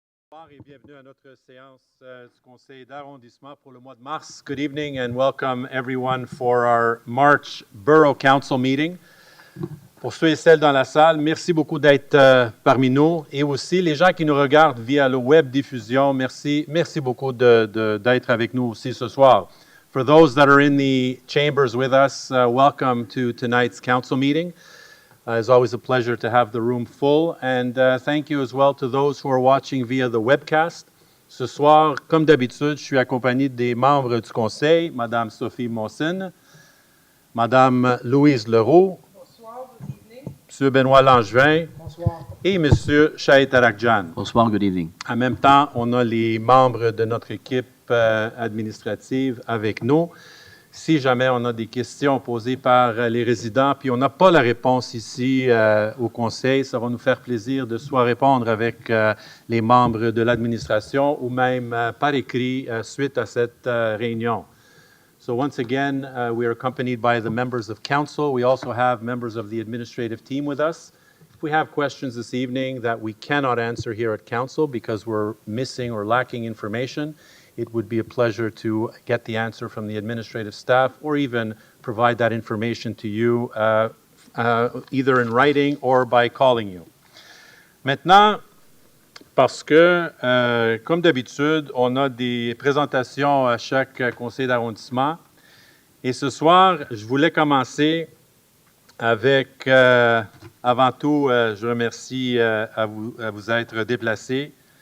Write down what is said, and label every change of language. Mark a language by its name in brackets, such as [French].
[French] Bonsoir et bienvenue à notre séance du Conseil d'Arrondissement pour le mois de mars. [English] Good evening and welcome everyone for our March Borough Council meeting. [French] Pour ceux et celles dans la salle, merci beaucoup d'être parmi nous. Et aussi, les gens qui nous regardent via le web diffusion, merci beaucoup d'être avec nous aussi ce soir. [English] For those that are in the chambers with us, welcome to tonight's council meeting. It's always a pleasure to have the room full. And thank you as well to those who are watching via the webcast. [French] Ce soir, comme d'habitude, je suis accompagné des membres du Conseil, Mme Sophie Monson, Mme Louise Leroux, [English] Bonsoir, good evening. [French] M. Benoît Langevin Bonsoir. et M. Shahid Arakjan. [English] Bonsoir, good evening. [French] En même temps, on a les membres de notre équipe administrative avec nous. Si jamais on a des questions posées par les résidents, puis on n'a pas la réponse ici au Conseil, ça va nous faire plaisir de soit répondre avec les membres de l'administration ou même par écrit suite à cette réunion. [English] So once again, we are accompanied by the members of council. We also have members of the administrative team with us. If we have questions this evening that we cannot answer here at council because we're missing or lacking information, it would be a pleasure to get the answer from the administrative staff or even provide that information to you either in writing or by calling you. [French] Maintenant, parce que, comme d'habitude, on a des présentations à chaque conseil d'arrondissement. Et ce soir, je voulais commencer avec, avant tout, je remercie à vous être déplacés.